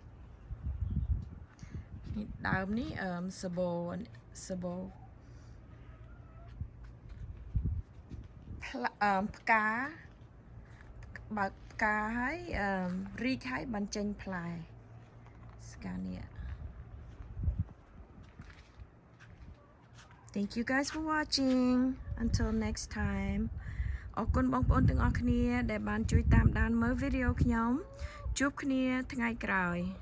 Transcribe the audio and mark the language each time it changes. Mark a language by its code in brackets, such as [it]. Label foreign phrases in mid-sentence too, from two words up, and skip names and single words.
[km] នេះដើមនេះសបោផ្កាបើកផ្កាហើយរីកហើយបញ្ចេញផ្លែស្កានៀ [en] Thank you guys for watching until next time [km] អរគុណបងប្អូនទាំងអស់គ្នាដែលបានជួយតាមដានមើលវីដេអូខ្ញុំជួបគ្នាថ្ងៃក្រោយ